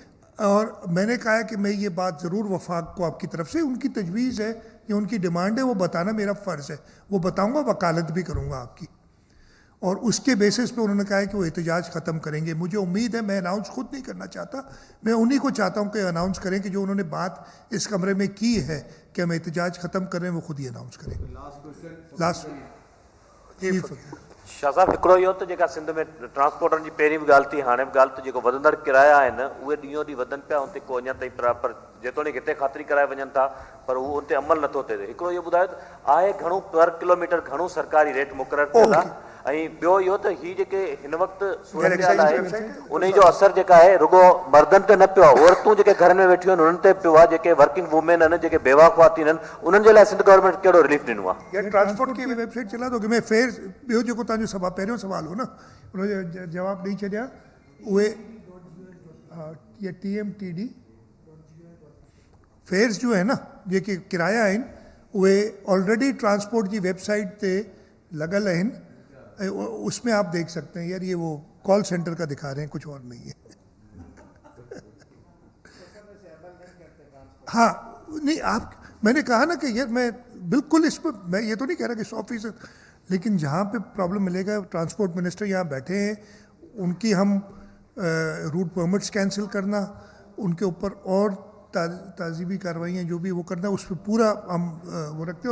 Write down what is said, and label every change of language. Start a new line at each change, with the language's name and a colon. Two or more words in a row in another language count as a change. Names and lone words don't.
Urdu: اور میں نے کہا کہ میں یہ بات ضرور وفاق کو آپ کی طرف سے، ان کی تجویز ہے یا ان کی ڈیمانڈ ہے، وہ بتانا میرا فرض ہے، وہ بتاؤں گا، وکالت بھی کروں گا آپ کی. اور اس کے بیسس پہ انہوں نے کہا ہے کہ وہ احتجاج ختم کریں گے. مجھے امید ہے، میں اناؤنس خود نہیں کرنا چاہتا، میں انہی کو چاہتا ہوں کہ اناؤنس کریں کہ جو انہوں نے بات اس کمرے میں کی ہے کہ ہم احتجاج ختم کریں، وہ خود ہی اناؤنس کریں. لاسٹ جی
Sindhi: शाह साहब, हिकिड़ो इहो त जेका सिंध में ट्रांसपोर्टनि जी पहिरीं बि ॻाल्हि थी, हाणे बि ॻाल्हि त जेको वधंदड़ किराया आहिनि उहे ॾींहों ॾींहुं वधनि पिया, उते को अञा ताईं पर जेतोणीकि हिते ख़ातिरी कराए वञनि था, पर उहो उते अमल नथो थिए। हिकिड़ो इहो ॿुधायो त आहे घणो पर किलोमीटर घणो सरकारी रेट मुक़ररु थियल आहे, ऐं ॿियो इहो त हीअ जेके हिन वक़्तु सूरत आहे उन जो असरु जेका आहे रुगो मर्दनि ते न पियो आहे, औरतूं जेके घर में वेठियूं आहिनि उन्हनि ते पियो आहे, जेके
English: working women
Sindhi: आहिनि, जेके बेवा ख़वातीन आहिनि, उन्हनि जे लाइ सिंध गवर्नमेंट कहिड़ो रिलीफ ॾिनो आहे?
Urdu: ٹرانسپورٹ کی ویب سائٹ چلا دو گے?
Sindhi: मैं फेयर ॿियो जेको तव्हांजो सवाल पहिरियों सवाल हो न, उनजो जवाबु ॾेई छॾिया। उहे ये TMTD फेयर्स जो है न, जेके किराया आहिनि उहे ऑलरेडी ट्रांसपोर्ट जी वेबसाइट ते लॻल आहिनि,
Urdu: اس میں آپ دیکھ سکتے ہیں. یار یہ وہ
English: call centre
Urdu: کا دکھا رہے ہیں، کچھ اور نہیں ہے۔ ہاں نہیں، آپ، میں نے کہا نا کہ یار میں بالکل اس پر، میں یہ تو نہیں کہہ رہا کہ 100%، لیکن جہاں پہ پرابلم ملے گا,
English: transport minister
Urdu: یہاں بیٹھے ہیں، ان کی ہم
English: route permits cancel
Urdu: کرنا، ان کے اوپر اور تادیبی کارروائیاں جو بھی وہ کرنا، اس پر پورا ہم وہ رکھتے ہیں.